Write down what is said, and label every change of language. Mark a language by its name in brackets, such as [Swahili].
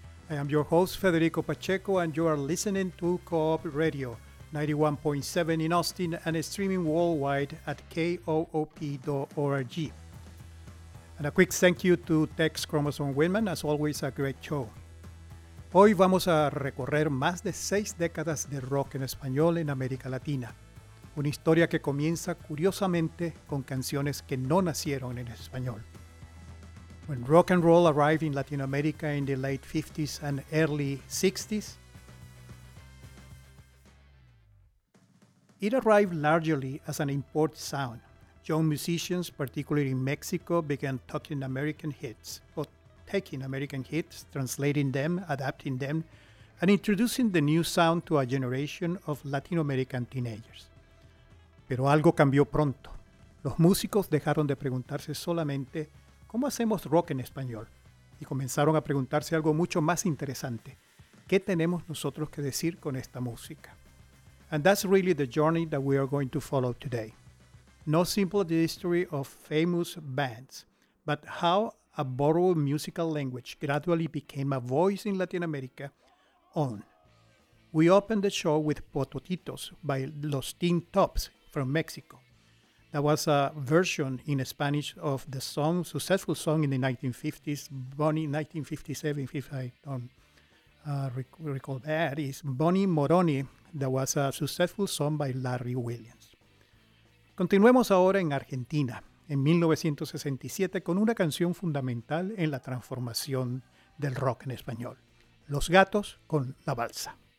[English] I am your host, Federico Pacheco, and you are listening to Co-op Radio, 91.7 in Austin and streaming worldwide at koop.org. And a quick thank you to Tex Chromosome Winman, as always, a great show. [Spanish] Hoy vamos a recorrer más de seis décadas de rock en español en América Latina. Una historia que comienza, curiosamente, con canciones que no nacieron en español. [English] When rock and roll arrived in Latin America in the late 50s and early 60s, it arrived largely as an import sound. Young musicians, particularly in Mexico, began talking American hits, or taking American hits, translating them, adapting them, and introducing the new sound to a generation of Latin American teenagers. [Spanish] Pero algo cambió pronto. Los músicos dejaron de preguntarse solamente ¿cómo hacemos rock en español? Y comenzaron a preguntarse algo mucho más interesante. ¿Qué tenemos nosotros que decir con esta música? [English] And that's really the journey that we are going to follow today. Not simply the history of famous bands, but how a borrowed musical language gradually became a voice in Latin America on. We opened the show with Pototitos by Los Tin Tops, from Mexico. That was a version in Spanish of the song, successful song in the 1950s, born in 1957, if I don't recall that, is Bonnie Moroni, that was a successful song by Larry Williams. [Spanish] Continuemos ahora en Argentina, en 1967, con una canción fundamental en la transformación del rock en español, Los Gatos con La Balsa.